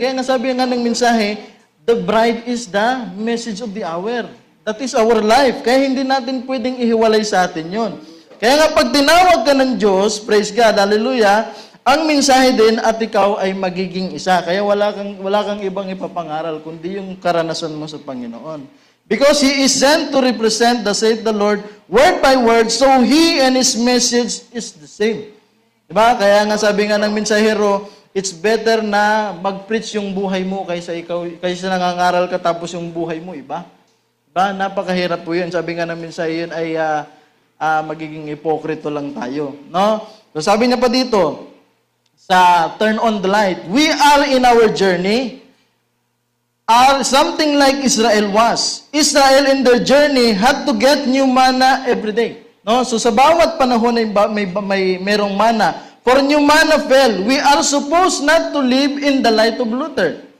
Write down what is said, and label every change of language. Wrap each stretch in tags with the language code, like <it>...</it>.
<tl>Kaya nga sabi nga ng mensahe,</tl> <en>the bride is the message of the hour. That is our life.</en> <tl>Kaya hindi natin pwedeng ihiwalay sa atin yon. Kaya nga pag tinawag ka ng Diyos,</tl> <en>praise God, hallelujah,</en> <tl>ang mensahe din at ikaw ay magiging isa. Kaya wala kang ibang ipapangaral, kundi yung karanasan mo sa Panginoon.</tl> <en>Because He is sent to represent the saith the Lord, word by word, so He and His message is the same.</en> <tl>Diba? Kaya nga sabi nga ng mensahero,</tl> <en>it's better</en> <tl>na mag-preach yung buhay mo kaysa nangangaral ka tapos yung buhay mo iba. Diba? Napakahirap po yun. Sabi nga ng mensahe yun ay magiging hipokrito lang tayo.</tl> <en>No? So</en> <tl>sabi niya pa dito, sa</tl> <en>turn on the light, we are in our journey, are something like Israel was. Israel in their journey had to get new manna every day. No?</en> <tl>So sa bawat panahon ay merong manna.</tl> <en>For new manna fell, we are supposed not to live in the light of Luther.</en>